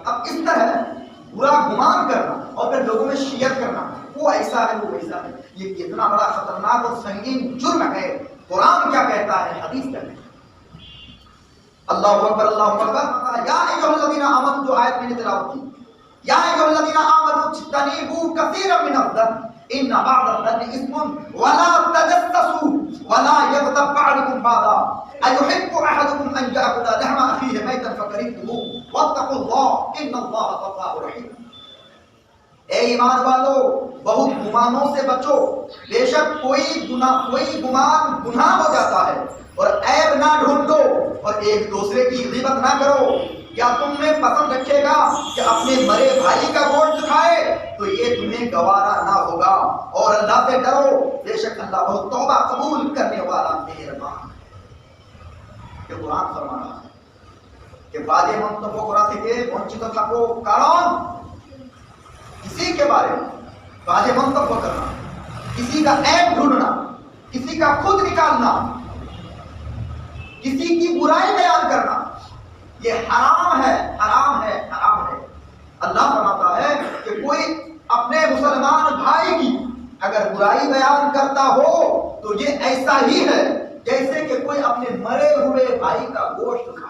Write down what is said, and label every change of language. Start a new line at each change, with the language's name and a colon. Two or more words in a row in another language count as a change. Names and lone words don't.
Urdu: اب اس طرح برا گمان کرنا اور پھر لوگوں میں شیئر کرنا, وہ ایسا ہے وہ ویسا ہے, یہ کتنا بڑا خطرناک اور سنگین جرم ہے. قرآن کیا کہتا ہے, حدیث کیا کہتا ہے.
Arabic: اللہ اکبر اللہ اکبر. یا ایھا الذین آمنوا,
Urdu: جو آیت میں نے تلاوت کی,
Arabic: یا ایھا الذین آمنوا اجتنبوا کثیرا من الظن ان بعض الظن اثم ولا تجسسوا ولا یغتب بعضکم بعضا ایحب احدکم ان یأکل لحم اخیہ میتا فکرہتموہ واتقوا اللہ ان اللہ تواب رحیم.
Urdu: اے ایمان والو, بہت گمانوں سے بچو, بے شک کوئی گمان گناہ ہو جاتا ہے. اور عیب نہ ڈھونڈو اور ایک دوسرے کی غیبت نہ کرو. کیا تم میں پسند رکھے گا کہ اپنے مرے بھائی کا گوشت کھائے؟ تو یہ تمہیں گوارا نہ ہوگا. اور اللہ سے ڈرو, بے شک اللہ بہت توبہ قبول کرنے والا مہربان. یہ قرآن فرما رہا ہے کہ
Bangla: বাজে মন্তব্য করা থেকে বঞ্চিত থাকো, কারণ
Urdu: کسی کے بارے میں
Bangla: বাজে মন্তব্য
Urdu: کرنا, کسی کا عیب ڈھونڈنا, کسی کا خود نکالنا, کسی کی برائی بیان کرنا, یہ حرام ہے, حرام ہے, حرام ہے. اللہ فرماتا ہے کہ کوئی اپنے مسلمان بھائی کی اگر برائی بیان کرتا ہو تو یہ ایسا ہی ہے جیسے کہ کوئی اپنے مرے ہوئے بھائی کا گوشت کھائے.